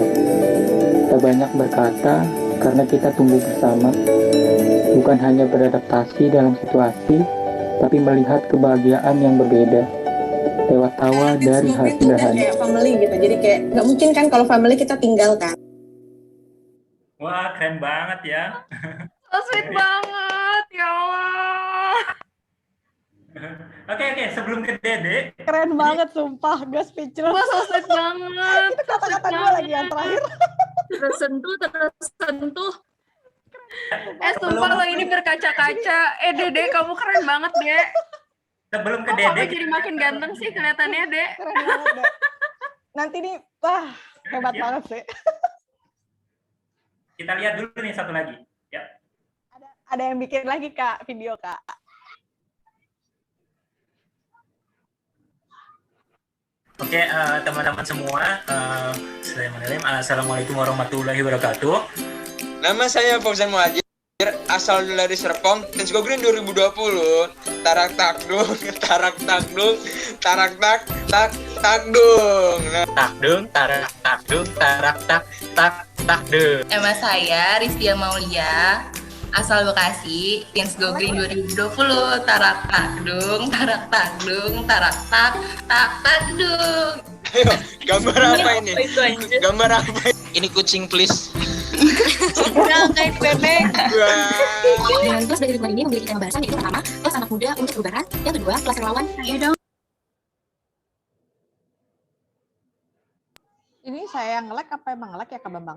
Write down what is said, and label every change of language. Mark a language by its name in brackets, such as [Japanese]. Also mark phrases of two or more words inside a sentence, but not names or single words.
[Indonesian] Kita banyak berkata karena kita tumbuh bersama, bukan hanya beradaptasi dalam situasi, tapi melihat kebahagiaan yang berbeda lewat tawa dari hal sederhana. Kayak family gitu, jadi kayak nggak mungkin kan kalau family kita tinggalkan. Wah, keren banget ya. [English] So sweet [Indonesian] banget, ya Allah. Oke, sebelum ke Dede. Keren banget, sumpah. Gue speechless. Wah, [English] so sweet [Indonesian] banget. Itu kata-kata gue lagi yang terakhir. Tersentuh. Sumpah lo ini berkaca-kaca. Dede, kamu keren banget, Dek. Sebelum ke Kok Dede. kamu jadi makin ganteng sih kelihatannya, Dek. Keren banget, Dek. Nanti nih, wah, hebat banget sih. Kita lihat dulu nih satu lagi. Ya. Ada yang bikin lagi, Kak, video, Kak. Oke, teman-teman semua, Assalamualaikum warahmatullahi wabarakatuh. Nama saya Fauzan Muhajir, asal dari Serpong, Teens Go Green 2020. Tarak takdung, tarak takdung, tarak tak takdung. Takdung, tarak takdung, tarak tak takdung. Nama saya Rizdia Maulia, asal Bekasi, Teens Go Green 2020. Tarak takdung, tarak takdung, tarak tak takdung. Ayo, gambar apa ini? Gambar apa? Ini kucing please. Udah kayak bebek. Dengan kelas dari lingkungan ini memiliki tema bahasan yaitu pertama, kelas anak muda untuk perubahan, yang kedua, kelas relawan. Ayo dong. Ini saya yang nge-lag apa emang nge-lag ya, Kak Bambang?